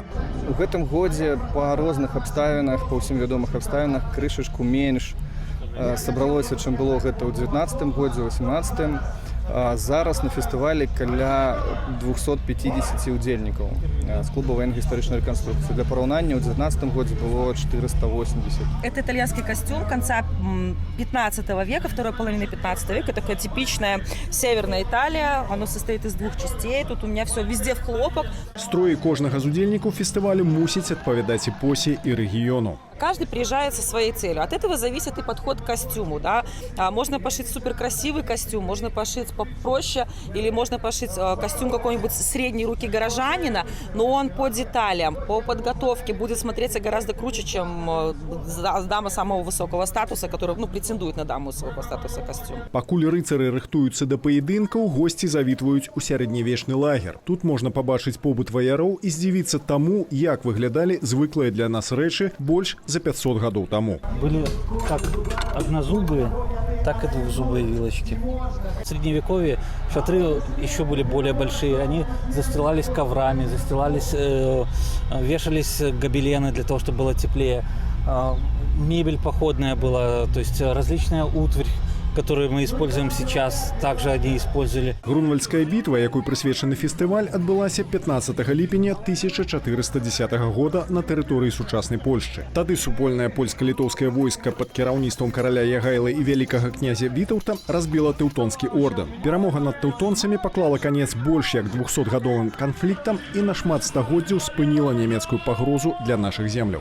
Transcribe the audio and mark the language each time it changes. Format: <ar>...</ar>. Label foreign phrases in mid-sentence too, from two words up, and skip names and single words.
<be>У гэтым годзе па розных абставінах, па ўсім вядомых абставінах крышачку менш сабралося, чым было гэта ў 19-м годзе, у 18-м. Зараз на фестывалі каля 250 удзельнікаў з клуба военно-гістарычнай рэканструкцыі. Для параўнання ў 19 годзе было 480.</be> <ru>Это итальянский костюм конца 15 века, второй половины 15 века. Такая типичная северная Италия. Оно состоит из двух частей. Тут у меня все везде в хлопок.</ru> <be>Строі кожнага з удзельнікаў фестывалю мусіць адпавядаць эпосе і рэгіёну.</be> <ru>Каждый приезжает со своей целью. От этого зависит и подход к костюму. Да? Можно пошить суперкрасивый костюм, можно пошить попроще, или можно пошить костюм какой-нибудь средней руки горожанина, но он по деталям, по подготовке будет смотреться гораздо круче, чем дама самого высокого статуса, которая претендует на даму высокого статуса костюм.</ru> <be>Пакуль рыцары рыхтуюцца да паядынкаў, госці завітваюць у сярэднявечны лагер. Тут можна пабачыць побыт ваяроў і здзівіцца таму, як выглядалі звыклыя для нас рэчы больш за 500 гадоў таму.</be> <ru>Были как однозубые, так и двухзубые вилочки. В средневековье шатры еще были более большие. Они застилались коврами, вешались гобелены для того, чтобы было теплее. Мебель походная была, то есть различная утварь, которую мы используем сейчас, также они использовали.</ru> <be>Грунвальдская бітва, якой прысвечаны фестываль, адбылася 15 ліпеня 1410 года на тэрыторыі сучаснай Польшчы. Тады супольнае польска-літоўскае войска пад кіраўніцтвам караля Ягайлы і вялікага князя Вітаўта разбіла тэўтонскі ордэн. Перамога над тэўтонцамі паклала канец больш як 200-гадовым канфліктам і на шмат стагоддзяў спыніла нямецкую пагрозу для нашых земляў.</be>